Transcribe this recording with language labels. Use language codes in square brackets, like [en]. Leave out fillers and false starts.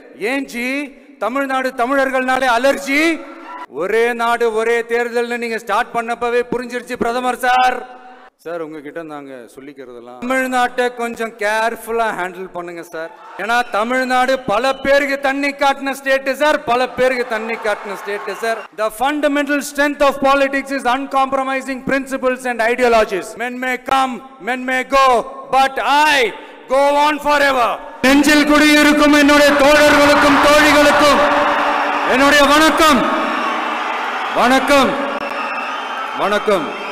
[ta] ஏன் G Tamil Nadu தமிழர்கள்னாலே allergy? ஒரே நாடு ஒரே தேர்தல் நீங்க ஸ்டார்ட் பண்ணப்பவே புரிஞ்சிருச்சு பிரதமர் சார். சார் உங்ககிட்ட நாங்க சொல்லிக்கிறதெல்லாம் தமிழ்நாட்டை கொஞ்சம் கேர்ஃபுல்லா ஹேண்டில் பண்ணுங்க சார். ஏன்னா தமிழ்நாடு பல பேருக்கு தண்ணி காட்டின ஸ்டேட் சார், பல பேருக்கு தண்ணி காட்டின state sir. [en] The fundamental strength of politics is uncompromising principles and ideologies. Men may come, men may go, but I go on forever. [ta] நெஞ்சில் குடியிருக்கும் என்னுடைய தோழர்களுக்கும் தோழிகளுக்கும் என்னுடைய வணக்கம், வணக்கம், வணக்கம்.